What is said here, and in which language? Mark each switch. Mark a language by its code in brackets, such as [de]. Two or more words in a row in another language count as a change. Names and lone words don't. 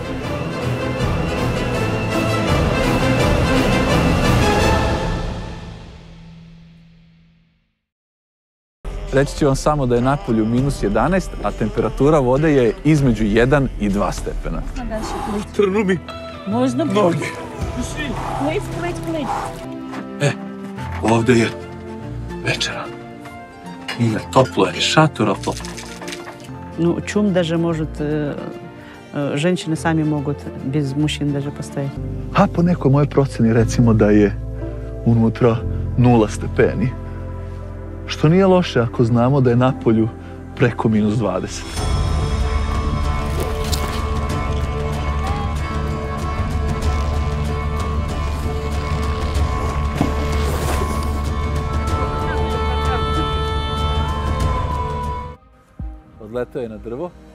[sr] Reći ću vam samo da je napolju -11, a temperatura vode je između 1 i 2 stepena. Trnu mi noge. Ovdje je večera. Nije toplo, je šator, ali toplo. [ru] Ну, чум даже может, женщины сами могут без мужчин даже постоять. [sr] A po nekoj moje proceni recimo da je unutra 0 stepeni. Što nije loše ako znamo da je napolju preko -20. Odletao je na drvo.